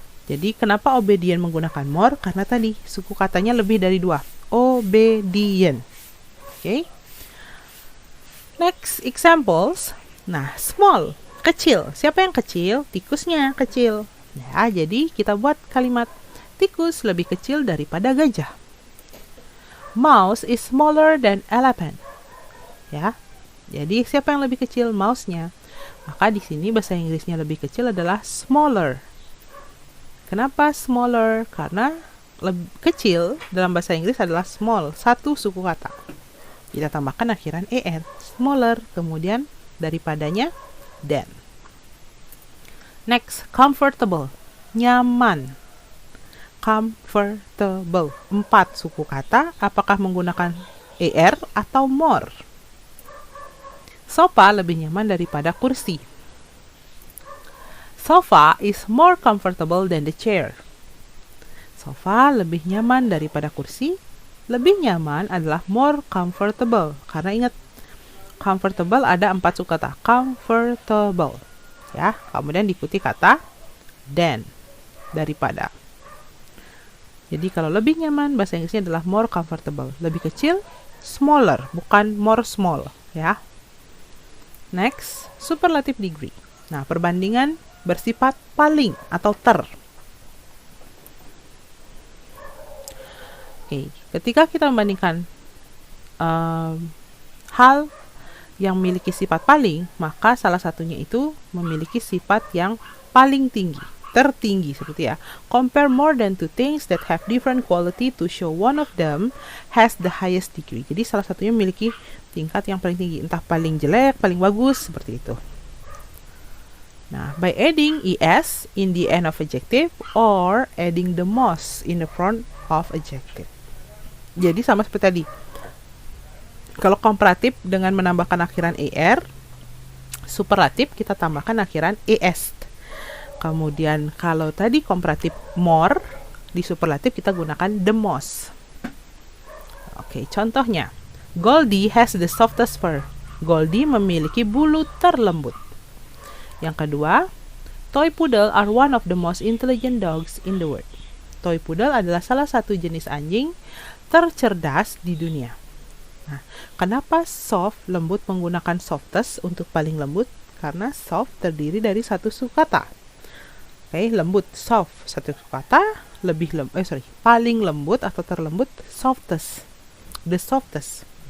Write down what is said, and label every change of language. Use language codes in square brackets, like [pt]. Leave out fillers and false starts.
[id] Jadi kenapa obedient menggunakan more? Karena tadi suku katanya lebih dari 2. [en] Obedient. Oke. Next examples. [id] Nah, small, kecil. Siapa yang kecil? Tikusnya kecil. Ya, jadi kita buat kalimat tikus lebih kecil daripada gajah. [en] Mouse is smaller than elephant. Ya. [id] Jadi siapa yang lebih kecil? Mouse-nya. Maka di sini bahasa Inggrisnya lebih kecil adalah smaller. Kenapa smaller? Karena kecil dalam bahasa Inggris adalah small, satu suku kata. Kita tambahkan akhiran er, smaller, kemudian daripadanya than. Next, comfortable, nyaman. Comfortable, 4 suku kata, apakah menggunakan er atau more? Sofa lebih nyaman daripada kursi. [en] Sofa is more comfortable than the chair. [id] Sofa lebih nyaman daripada kursi. Lebih nyaman adalah more comfortable. Karena ingat, comfortable ada 4 suku kata. Comfortable. Ya, kemudian diikuti kata than, daripada. Jadi kalau lebih nyaman, bahasa Inggrisnya adalah more comfortable. Lebih kecil, smaller, bukan more small. Ya. Next, superlative degree. Nah, perbandingan bersifat paling atau ter. Oke, ketika kita membandingkan hal yang memiliki sifat paling, maka salah satunya itu memiliki sifat yang paling tinggi, tertinggi seperti ya. [en] Compare more than two things that have different quality to show one of them has the highest degree. [id] Jadi salah satunya memiliki tingkat yang paling tinggi, entah paling jelek, paling bagus, seperti itu. [en] Nah, by adding es in the end of adjective or adding the most in the front of adjective. [id] Jadi sama seperti tadi. Kalau komparatif dengan menambahkan akhiran er, superlatif kita tambahkan akhiran es. Kemudian kalau tadi komparatif more, di superlatif kita gunakan the most. Oke, contohnya. [en] Goldie has the softest fur. [id] Goldie memiliki bulu terlembut. Yang kedua, [en] toy poodle are one of the most intelligent dogs in the world. [id] Toy poodle adalah salah satu jenis anjing tercerdas di dunia. Nah, kenapa soft, lembut, menggunakan softest untuk paling lembut? Karena soft terdiri dari satu suku kata. Oke, lembut, soft, satu suku kata, paling lembut atau terlembut, softest, the softest.